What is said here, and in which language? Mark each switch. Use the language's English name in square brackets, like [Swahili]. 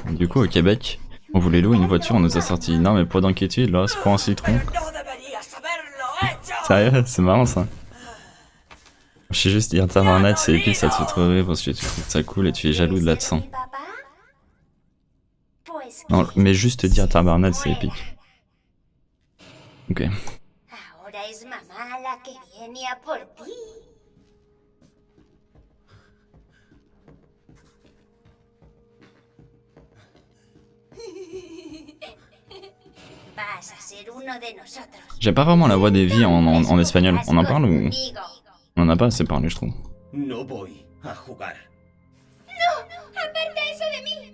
[French] Du coup au Québec, on voulait louer une voiture, on nous a sorti non mais pas d'inquiétude là, c'est pas un citron. Sérieux, c'est marrant ça. Je sais juste dire tabarnak, c'est épique, ça te fait trop rire parce que tu trouves ça cool et tu es jaloux de l'accent. Non, mais juste dire tabarnak, c'est épique. Ok. [Spanish] Ahora es mamá la que viene a por ti. Vas a ser uno de nosotros. [French] J'aime pas vraiment la voix des vies en espagnol. On en parle ou on en a pas assez parlé, je trouve. [Spanish] No voy a jugar. No, aparta eso de mí.